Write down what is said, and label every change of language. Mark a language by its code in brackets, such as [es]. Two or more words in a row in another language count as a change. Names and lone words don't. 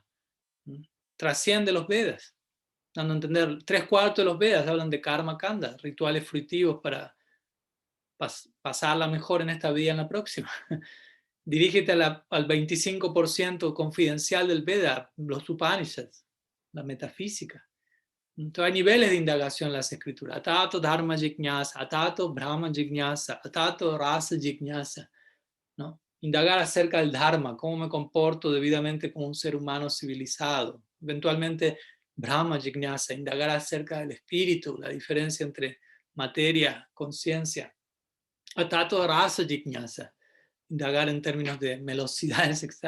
[es] Trasciende los Vedas, dando a entender, 3/4 de los Vedas hablan de [sa] कर्म काण्ड, [es] rituales fruitivos para pasarla mejor en esta vida y en la próxima. Dirígete al 25% confidencial del Veda, los Upanishads, la metafísica. Entonces hay niveles de indagación en las escrituras. [sa] अथातो धर्म जिज्ञासा अथातो ब्रह्म जिज्ञासा अथातो रस जिज्ञासा, [es] ¿no? Indagar acerca del Dharma, cómo me comporto debidamente como un ser humano civilizado. [sa] Eventualmente ब्रह्म जिज्ञासा, [es] indagar acerca del espíritu, la diferencia entre materia, conciencia. [sa] अथातो रस जिज्ञासा, [es] indagar en términos de velocidades extrañas.